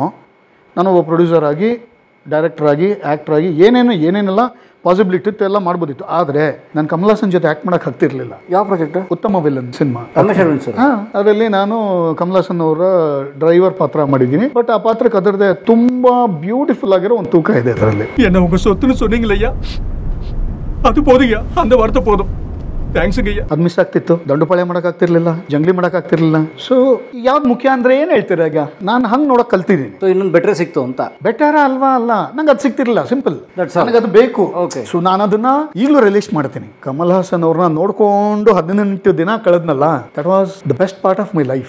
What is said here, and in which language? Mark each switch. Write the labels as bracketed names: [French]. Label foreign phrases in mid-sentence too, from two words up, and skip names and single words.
[Kannada] ನಾನು ಒಬ್ಬ ಪ್ರೊಡ್ಯೂಸರ್ ಆಗಿ, ಡೈರೆಕ್ಟರ್ ಆಗಿ, ಆ್ಯಕ್ಟರ್ ಆಗಿ ಏನೇನೆಲ್ಲ ಪಾಸಿಬಿಲಿಟಿ ಇತ್ತು ಎಲ್ಲ ಮಾಡ್ಬೋದಿತ್ತು. ಆದರೆ ನಾನು ಕಮಲ್ ಹಾಸನ್ ಜೊತೆ ಆ್ಯಕ್ಟ್ ಮಾಡೋಕೆ ಆಗ್ತಿರ್ಲಿಲ್ಲ. ಯಾವ ಪ್ರಾಜೆಕ್ಟ್? ಉತ್ತಮ ವಿಲನ್ ಸಿನಿಮಾ. ಅದರಲ್ಲಿ ನಾನು ಕಮಲ್ ಹಾಸನ್ ಅವರ ಡ್ರೈವರ್ ಪಾತ್ರ ಮಾಡಿದ್ದೀನಿ. ಬಟ್ ಆ ಪಾತ್ರಕ್ಕೆ ಅದರದೇ ತುಂಬ ಬ್ಯೂಟಿಫುಲ್ ಆಗಿರೋ ಒಂದು ತೂಕ ಇದೆ ಅದರಲ್ಲಿ. [Tamil] என்ன உங்க சொத்துன்னு சொன்னீங்களையா, அது போதுங்க, அந்த வார்த்தை போதும். [Kannada] ಥ್ಯಾಂಕ್ಸ್ ಗಯ್ಯ. ಅದು ಮಿಸ್ ಆಗ್ತಿತ್ತು, ದಂಡುಪಾಳ್ಯ ಮಾಡೋಕ್ಕಾಗ್ತಿರ್ಲಿಲ್ಲ, ಜಂಗ್ಲಿ ಮಾಡೋಕ್ಕಾಗ್ತಿರ್ಲಿಲ್ಲ. ಸೊ ಯಾವ್ದು ಮುಖ್ಯ ಅಂದ್ರೆ ಏನು ಹೇಳ್ತೀರ, ಈಗ ನಾನು ಹಂಗೆ ನೋಡೋಕೆ ಕಲ್ತಿದ್ದೀನಿ. ಇನ್ನೊಂದು ಬೆಟರ್ ಸಿಕ್ತು ಅಂತ. ಬೆಟರ್ ಅಲ್ವಾ, ಅಲ್ಲ, ನಂಗೆ ಅದು ಸಿಗ್ತಿರ್ಲಿಲ್ಲ, ಸಿಂಪಲ್, ನನಗೆ ಅದು ಬೇಕು. ಸೊ ನಾನು ಅದನ್ನ ಈಗಲೂ ರಿಲೀಸ್ ಮಾಡ್ತೀನಿ. ಕಮಲ್ ಹಾಸನ್ ಅವ್ರನ್ನ ನೋಡ್ಕೊಂಡು 18 ದಿನ ಕಳೆದ್ನಲ್ಲ, [English] that was the best part of my life.